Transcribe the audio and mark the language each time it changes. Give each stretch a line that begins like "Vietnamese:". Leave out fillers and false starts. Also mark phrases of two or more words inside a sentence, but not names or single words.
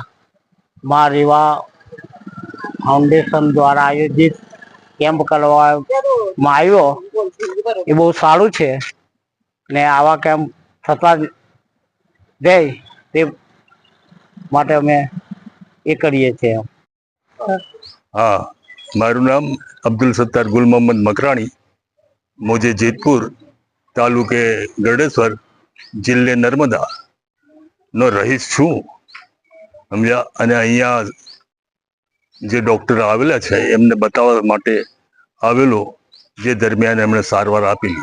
Gujarati: મા રેવા ફાઉન્ડેશન દ્વારા આયોજિત કેમ્પ કરવામાં આવ્યો એ બહુ સારું છે. ને આવા કેમ્પ થતા જ જાય તે માટે અમે એ કરીએ છીએ. હા, મારું નામ अब्दुल सत्तार गुल मोहम्मद मकराणी, મુઝે જેતપુર તાલુકે ગરડેશ્વર જિલ્લે નર્મદા નો રહીશ છું. સમજ્યા? અને અહીંયા જે ડૉક્ટર આવેલા છે એમને બતાવવા માટે આવેલો, જે દરમિયાન એમણે સારવાર આપેલી.